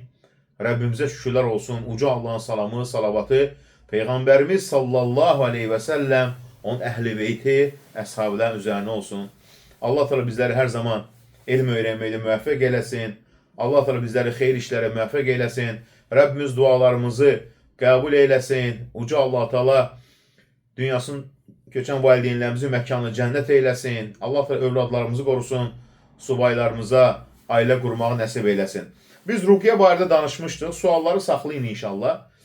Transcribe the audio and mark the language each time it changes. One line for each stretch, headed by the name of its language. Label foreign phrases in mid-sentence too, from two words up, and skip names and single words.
Turkish: Rabbimize şükürler olsun. Uca Allah'ın salamı, salavatı, Peygamberimiz
Arabic: صلى الله عليه وسلم,
Turkish: onun ehli beyti, əshabların üzerine olsun. Allah Teala bizleri her zaman elm öğrenmeyle müvaffak eylesin. Allah Teala bizleri hayır işlere müvaffak eylesin.
Azerbaijani: Rabbimiz dualarımızı qəbul eyləsin. Uca Allah Teala dünyasının köçən valideynlərimizin məkanını cənnət eyləsin. Allah Teala övladlarımızı qorusun. Subaylarımıza ailə qurmağı nəsib eyləsin. Biz ruqya barədə danışmışdıq. Sualları saxlayın inşallah.